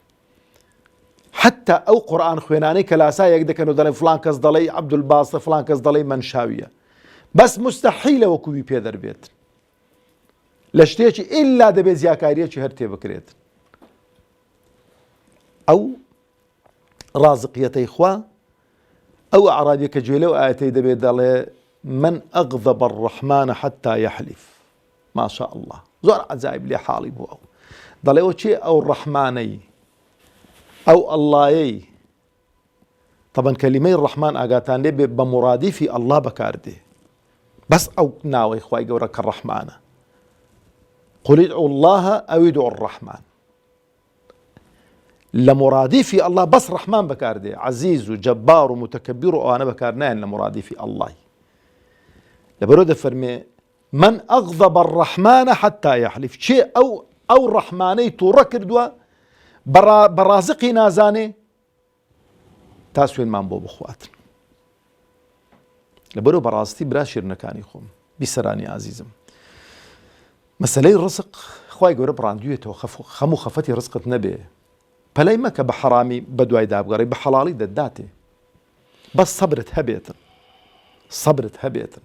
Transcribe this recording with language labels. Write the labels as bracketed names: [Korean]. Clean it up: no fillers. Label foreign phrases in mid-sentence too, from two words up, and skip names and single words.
[Central Kurdish] حتا ئەو قورئان خوێنانەی کە لاسایەک دەکەن و دەڵێن فڵان کەس دەڵێ عەبدولباستە، فڵان کەس دەڵێ منشاویە، بەس مستەحیلە وەکووی پێ دەربێت لە شتێکی ئیلا دەبێت زیاکاریەکی هەر تێ بکرێت. ئەو ڕازقیەتەی خوا ئەو عەرابیە کە گوێ لەو ئایەتەی دەبێت دەڵێ [Arabic] من ئەغضب الرحمن حتى يحلف. ما شاء الله، [Central Kurdish] زۆر عەجایب لێ حاڵی بوو. ئەو دەڵێ ئەو چێ ئەو ڕەحمانەی ئەو ئەڵڵایەی، طبعا کەلیمەی ڕەحمان ئاگاتان لێ بێ بە مرادیفی ئەڵڵا بەکاردێ، بەس ئەو ناوەی خوای گەورە کە ڕەحمانە. [Arabic] قل ادعوا الله أو ادعوا الرحمن. [Central Kurdish] لە مرادیفی ئەڵڵا بەس ڕەحمان بەکاردێ، عەزیز و جەبار و متەکەبیر و ئەوانە بەکار نایەن لە مرادیفی ئەڵڵای. لەبەرەوە دەفەرمێ [Arabic] من ئەغضب الرحمن حتى يحلف. [Central Kurdish] چێ ئەو ڕەحمانەی تووڕە کردووە بە ڕازقی نازانێ تا سوێنمان بۆ بخواتن. لەبەرەوە بەڕاستی برا شیرنەکانی خۆم بیسەرانی عزیزم، مەسەلەی ڕزق خوای گەورە بڕاندوویێتەوە، خەم و خەفەتی ڕزقت نەبێ، پەلەی مەکە بە حەرامی بە دوای دابگەڕی، بە حەڵاڵی دەداتێ، بەس سەبرت هەبێتن، سەبرت هەبێتن.